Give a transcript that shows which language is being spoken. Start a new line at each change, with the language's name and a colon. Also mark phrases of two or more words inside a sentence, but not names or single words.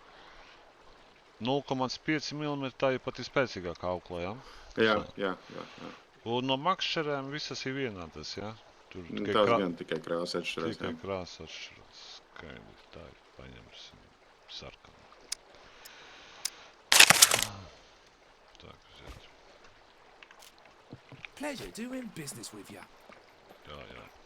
Latvian: 0,5 mm tā ir pati spēcīgākā aukla, jā? Jā. Un no makšķerēm visas ir vienādas, jā? Tur Tās gan tikai krāsa atšķirās. Tikai krāsa atšķirās. Skaidrs, tā ir paņemsim sarkanu.
Russian: Так, взять.
English: Pleasure doing business with you.
Latvian: Jā.